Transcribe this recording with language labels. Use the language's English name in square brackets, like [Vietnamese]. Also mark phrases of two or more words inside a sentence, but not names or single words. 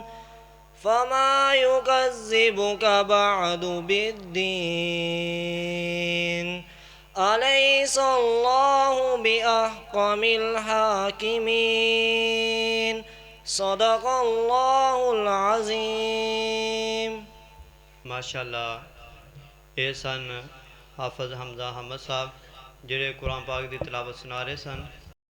[Arabic] فما يكذبك بعد بالدين؟ أليس الله بأحكم الحاكمين؟ صدق الله العظيم. [Punjabi] माशाअल्लाह ਇਹ ਸਨ ਹਾਫਿਜ਼ ਹਮਜ਼ਾ ਅਹਿਮਦ ਸਾਹਿਬ ਜਿਹੜੇ ਕੁਰਾਨ ਪਾਕ ਦੀ ਤਿਲਾਵਤ ਸੁਣਾ ਰਹੇ ਸਨ।